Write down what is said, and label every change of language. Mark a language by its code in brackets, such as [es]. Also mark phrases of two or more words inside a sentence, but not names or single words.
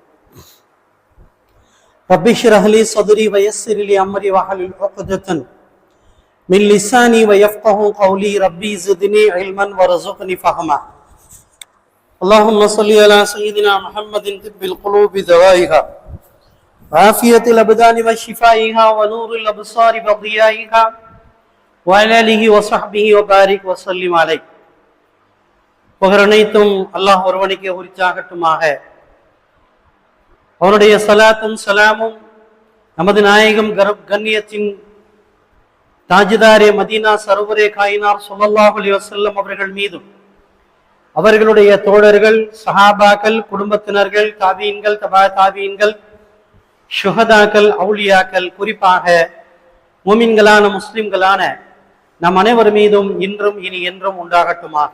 [ar] رب اشرح لي صدري ويسر لي أمري واحلل عقدة من لساني ويفقهوا قولي ربي زدني علما وارزقني فهما. اللهم صل على سيدنا محمد طب القلوب دوائها وعافية الأبدان وشفائها ونور الأبصار وضيائها وعلى آله وصحبه وبارك وسلم عليه. [ta] புகழனைத்தும் அல்லாஹ் ஒருவனுக்கே உரித்தாகட்டுமாக. அவனுடைய சலாத்தும் சலாமும் நமது நாயகம் கண்ணியத்தின் [ur] تاجدار مدینہ سرور کائنات [ar] صلى الله عليه وسلم [ta] அவர்கள் மீதும் அவர்களுடைய தோழர்கள் சஹாபாக்கள் குடும்பத்தினர்கள் தாபீன்கள் தபா தாபீன்கள் ஷுஹதாக்கள் அவுலியாக்கள் குறிப்பாக முமின்களான முஸ்லிம்களான நம் அனைவர் மீதும் இன்றும் இனி என்றும் உண்டாகட்டுமாக.